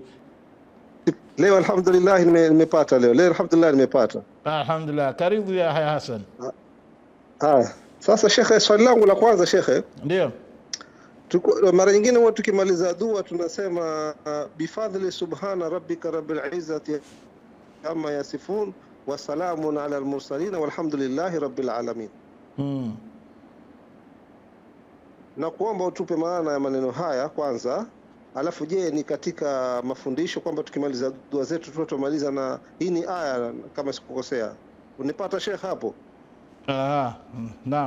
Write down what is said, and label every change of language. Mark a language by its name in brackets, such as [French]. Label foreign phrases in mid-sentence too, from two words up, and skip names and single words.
[Swahili] Leo alhamdulillah nimepata leo alhamdulillah nimepata. Alhamdulillah. Karibu ya Yahya Hassan. Sasa shekhe, swali langu la kwanza shekhe, ndio mara nyingine huwa tukimaliza dua tunasema [Arabic] بفضل سبحان ربك رب العزة عما يصفون وسلام على المرسلين والحمد لله رب العالمين. [Swahili] Na kuomba utupe maana ya maneno haya kwanza. Alafu je, ni katika mafundisho kwamba tukimaliza dua zetu tutamaliza na hii ni aya kama sikukosea? Unipata Sheikh hapo? Naam.